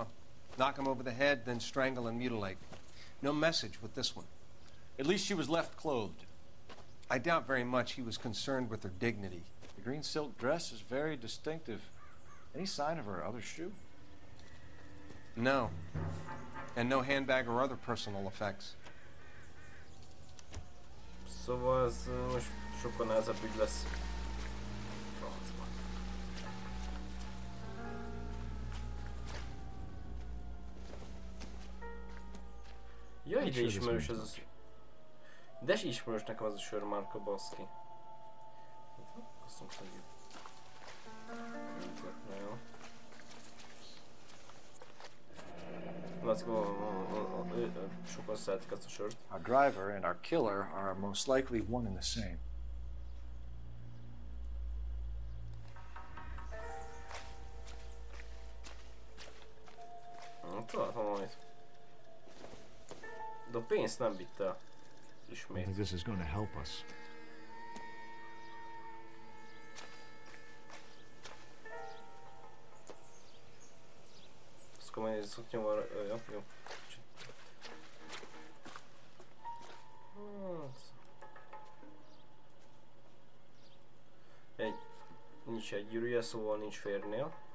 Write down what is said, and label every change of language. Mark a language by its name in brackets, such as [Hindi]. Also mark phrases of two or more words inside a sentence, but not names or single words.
[English] Knock him over the head, then strangle and mutilate. No message with this one. At least she was left clothed. I doubt very much he was concerned with her dignity. The green silk dress is very distinctive. Any sign of her other shoe? No. And no handbag or other personal effects. [Hungarian] Szóval ez most sokkal nehezebb ügy lesz. Ja, ide ismerős ez az... De ismerős nekem az a sörmárka, baszki. Azt mondtam, hogy... Sokan szeretik ezt a sört. [English] Our driver and our killer are most likely one and the same. [Hungarian] Találtam valamit. De a pénzt nem vitt el. [English] I [Hungarian] Ismét. [English] think this is going to help us. [Hungarian] Azt akkor megnézzük, hogy nyomva... Jó. Nincs egy gyűrűje, szóval nincs férnél.